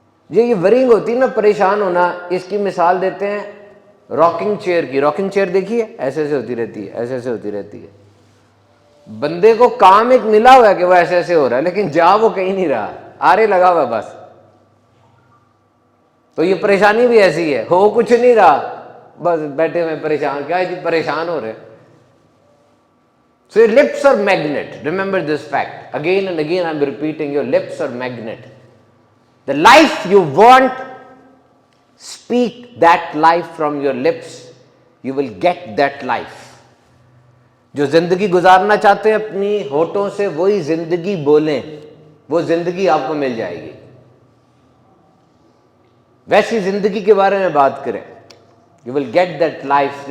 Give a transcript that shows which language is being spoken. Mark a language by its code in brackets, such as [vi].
[ur] یہ ورنگ ہوتی ہے نا، پریشان ہونا، اس کی مثال دیتے ہیں راکنگ چیئر کی۔ راکنگ چیئر دیکھیے، ایسے ایسے ہوتی رہتی ہے، ایسے ایسے ہوتی رہتی ہے۔ بندے کو کام ایک ملا ہوا ہے کہ وہ ایسے ایسے ہو رہا ہے، لیکن جا وہ کہیں نہیں رہا، آرے لگا ہوا بس۔ تو یہ پریشانی بھی ایسی ہے، ہو کچھ نہیں رہا، بس بیٹھے ہوئے پریشان، کیا ہے جی پریشان ہو رہے۔ [en] So your lips are magnet. Remember this fact. Again and again I'm repeating, your lips are magnet. The life you want, speak that life from your lips. You will get that life. [ur] جو زندگی گزارنا چاہتے ہیں اپنی ہونٹوں سے، وہی زندگی بولیں، وہ زندگی آپ کو مل جائے گی۔ ویسی زندگی کے بارے میں بات کریں۔ [en] You will get that life.